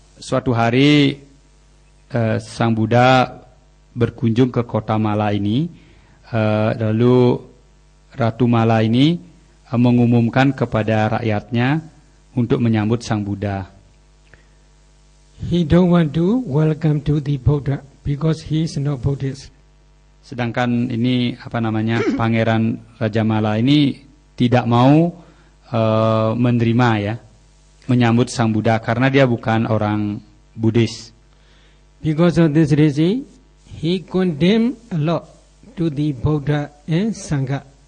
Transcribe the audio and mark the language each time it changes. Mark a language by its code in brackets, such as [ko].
[id] Suatu hari Sang Buddha berkunjung ke kota Mala ini, lalu Ratu Mala ini mengumumkan kepada rakyatnya untuk menyambut Sang Buddha. [en] He don't want to welcome to the Buddha because he is no Buddhist. [id] Sedangkan ini Pangeran Raja Mala ini tidak mau menerima ya, menyambut Sang Buddha karena dia bukan orang Buddhis. [en] Because of this reason, he condemned a lot to the Buddha and Sangha.